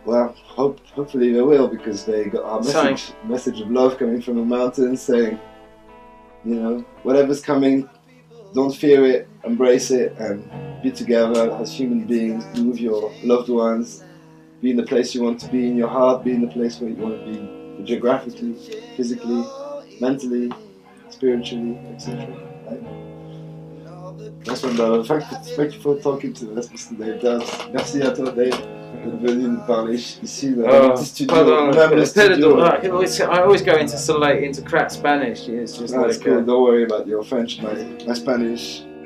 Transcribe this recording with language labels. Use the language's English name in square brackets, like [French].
[English] Well, hopefully they will, because they got our message of love coming from the mountains, saying, you know, whatever's coming, don't fear it, embrace it, and be together as human beings. Be with your loved ones. Be in the place you want to be in your heart. Be in the place where you want to be, geographically, physically, mentally, spiritually, etc. Right? That's one, brother. Thank you for talking to us, Mr. Dave Dubs. [French] Merci à toi, Dave, d'être venu nous parler ici dans le petit studio. Même le studio. [English] I always go into crap Spanish. It's just That's cool. Don't worry about your French. My Spanish.